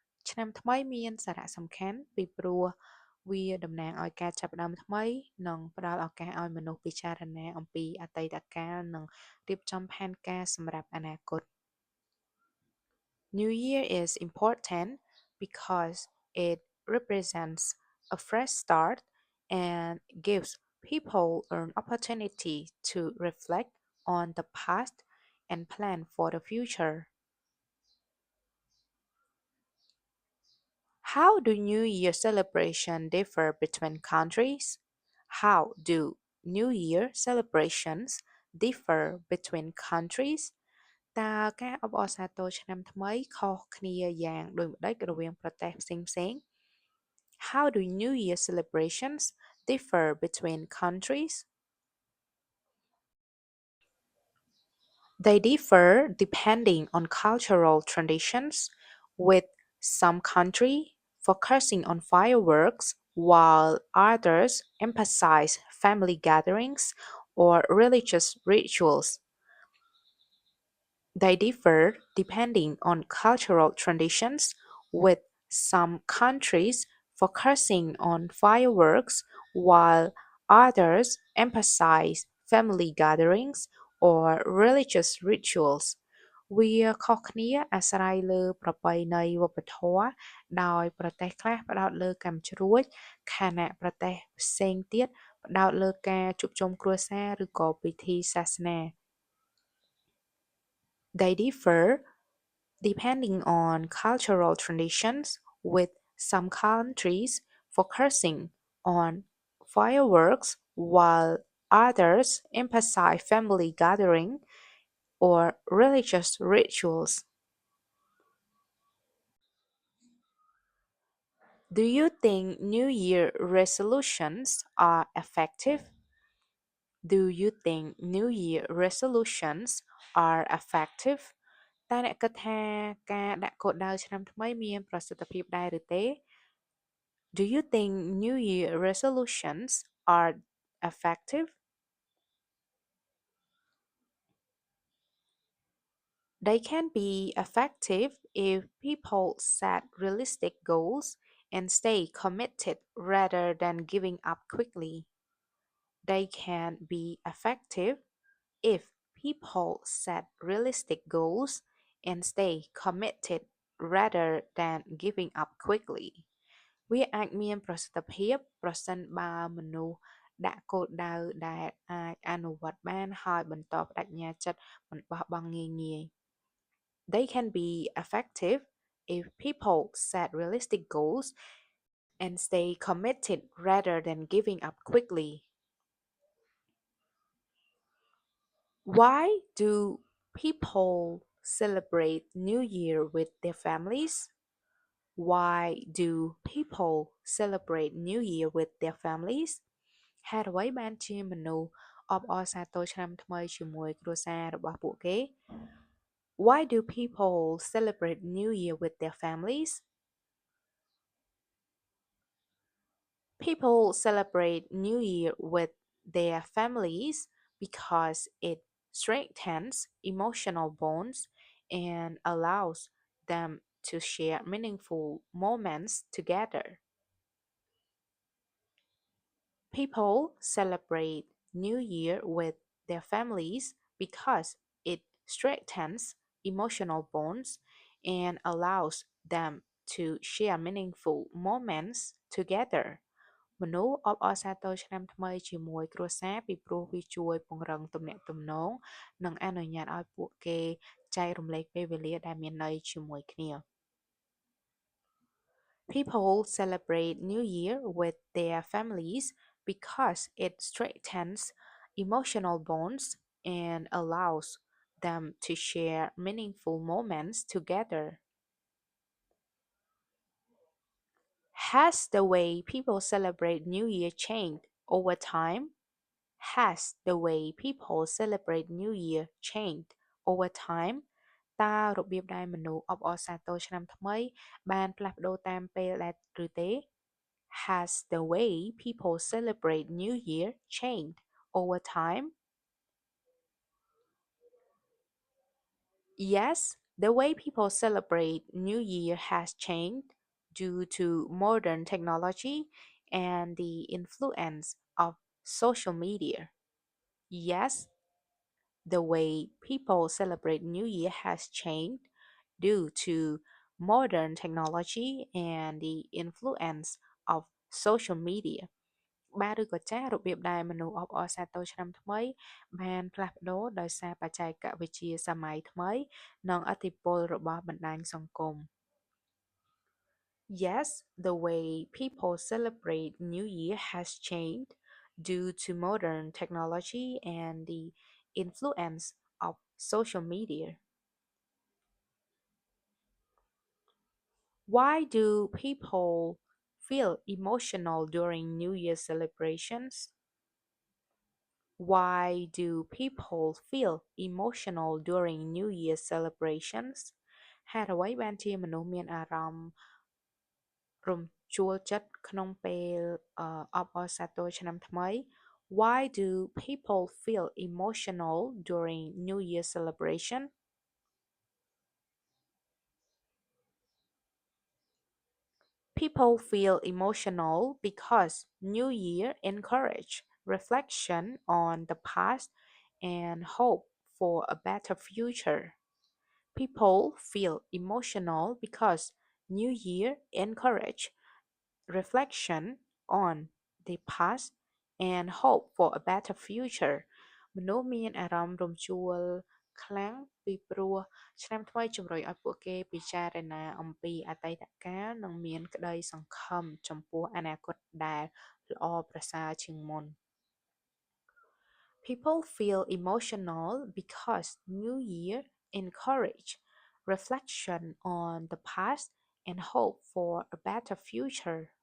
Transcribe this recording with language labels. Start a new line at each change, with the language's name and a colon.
Khmer: ឆ្នាំថ្មីមានសារៈសំខាន់ពីព្រោះវាតំណាងឲ្យការចាប់ផ្ដើមថ្មីនិងផ្ដល់ឱកាសឲ្យមនុស្សពិចារណាអំពីអតីតកាលនិងរៀបចំផែនការសម្រាប់អនាគត
English: New Year is important because it represents a fresh start and gives people an opportunity to reflect on the past and plan for the future. How do New Year celebration differ between countries? How do New Year celebrations differ between countries?
Khmer: តើការអបអរសាទរឆ្នាំថ្មីខុសគ្នាយ៉ាងដូចម្តេចរវាងប្រទេសផ្សេងៗ
English: How do New Year celebrations differ between countries? They differ depending on cultural traditions, with some country focusing on fireworks while others emphasize family gatherings or religious rituals. They differ depending on cultural traditions, with some countries focusing on fireworks while others emphasize family gatherings or religious rituals
Khmer: វាខុសគ្នាអាស្រ័យលើប្រពៃណីវប្បធម៌ ដោយប្រទេសខ្លះផ្ដោតលើកម្មជ្រួចខណៈប្រទេសផ្សេងទៀតផ្ដោតលើការជួបជុំគ្រួសារឬក៏ពិធីសាសនា
English: They differ depending on cultural traditions, with some countries focusing on fireworks while others emphasize family gathering or religious rituals. Do you think New Year resolutions are effective? Do you think New Year resolutions are effective?
Khmer: តើអ្នកគិតថាការដាក់គោលដៅឆ្នាំថ្មីមានប្រសិទ្ធភាពដែរឬទេ
English: Do you think New Year resolutions are effective? They can be effective if people set realistic goals and stay committed rather than giving up quickly. They can be effective if people set realistic goals and stay committed rather than giving up quickly.
Khmer: វាអាចមានប្រសិទ្ធភាពប្រសិនបើមនុស្សដាក់គោលដៅដែលអាចអនុវត្តបានហើយបន្តបដិញ្ញាចិត្តមិនបោះបង់ងាយៗ
English: They can be effective if people set realistic goals and stay committed rather than giving up quickly. Why do people celebrate New Year with their families? Why do people celebrate New Year with their families?
Khmer: ហេតុអ្វីបានជាមនុស្សអបអរសាទរឆ្នាំថ្មីជាមួយគ្រួសាររបស់ពួកគេ
English: Why do people celebrate New Year with their families? People celebrate New Year with their families because it strengthens emotional bonds and allows them to share meaningful moments together. People celebrate New Year with their families because it strengthens emotional bonds and allows them to share meaningful moments together
Khmer: មនុស្សអបអរសាទរឆ្នាំថ្មីជាមួយគ្រួសារពីព្រោះវាជួយពង្រឹងទំនាក់ទំនងនិងអនុញ្ញាតឲ្យពួកគេ ចែករំលែកពេលវេលាដែលមានន័យជាមួយគ្នា
English: People celebrate New Year with their families because it strengthens emotional bonds and allows them to share meaningful moments together. Has the way people celebrate New Year changed over time? Has the way people celebrate New Year changed over time?
Khmer: តើរបៀបដែលមនុស្សអបអរសាទរឆ្នាំថ្មីបានផ្លាស់ប្ដូរតាមពេលដែរឬទេ
English: Has the way people celebrate New Year changed over time? Yes, the way people celebrate New Year has changed due to modern technology and the influence of social media. Yes, the way people celebrate New Year has changed due to modern technology and the influence of social media
Khmer: បាទឬក៏ចាស់របៀបដែលមនុស្សអបអរសាទរឆ្នាំថ្មី បានផ្លាស់ប្ដូរដោយសារបច្ចេកវិទ្យាសម័យថ្មីនិងឥទ្ធិពលរបស់បណ្ដាញសង្គម
English: Yes, the way people celebrate New Year has changed due to modern technology and the influence of social media. Why do people feel emotional during New Year celebrations? Why do people feel emotional during New Year celebrations
Khmer: ហេតុអ្វីបានជាមនុស្សមានអារម្មណ៍រំជួលចិត្តក្នុងពេលអបអរសាទរឆ្នាំថ្មី
English: Why do people feel emotional during New Year celebration? People feel emotional because New Year encourage reflection on the past and hope for a better future. People feel emotional because New Year encourage reflection on the past and hope for a better future
Khmer: មនុស្សមានអារម្មណ៍រំជួល ខ្លាំងពីព្រោះឆ្នាំថ្មីជំរុញឲ្យពួកគេពិចារណាអំពីអតីតកាលនិងមានក្តីសង្ឃឹមចំពោះអនាគតដែលល្អប្រសើរជាងមុន
English: People feel emotional because New Year encourage reflection on the past and hope for a better future.